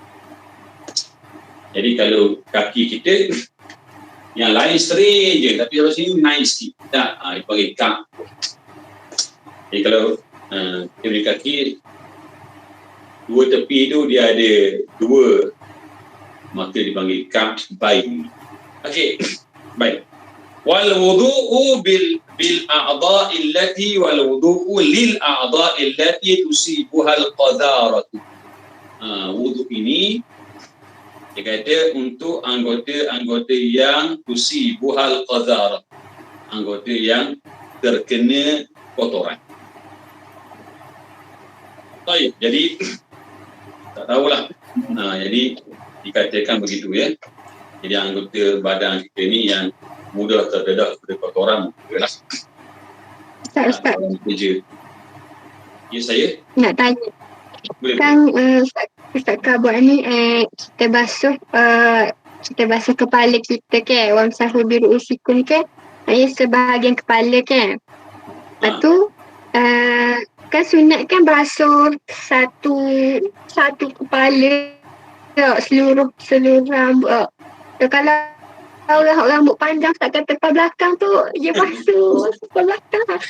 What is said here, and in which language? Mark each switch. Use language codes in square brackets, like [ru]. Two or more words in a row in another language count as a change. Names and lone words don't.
[ms] Jadi kalau kaki kita yang lain straight je tapi kalau sini naik sikit dipanggil Ka'b. Jadi kalau kita punya kaki dua tepi tu dia ada dua, maka dipanggil ka'bain. Okey. Baik. [ar] والوضوء بالأعضاء التي والوضوء للأعضاء التي تصيبها القذارة. [ms] Wudu ini dia kata untuk anggota-anggota yang [ar] تصيبها القذر. [ms] Anggota yang terkena kotoran. Baik, jadi tak tahulah. Jadi dikatakan begitu ya. Jadi anggota badan kita ni yang mudah terdedah kepada kotoran mungkinlah. Ustaz. Ya, saya Nak tanya. boleh. Kan Ustaz buat ni kita basuh kepala kita ke, [ar] وامسحوا برؤوسكم [ms] ke, sebahagian kepala ke. Lepas tu kan sunat kan basuh satu kepala seluruh rambut. Kalau orang rambut panjang tak kata tepi belakang tu dia basuh tepi belakang tak.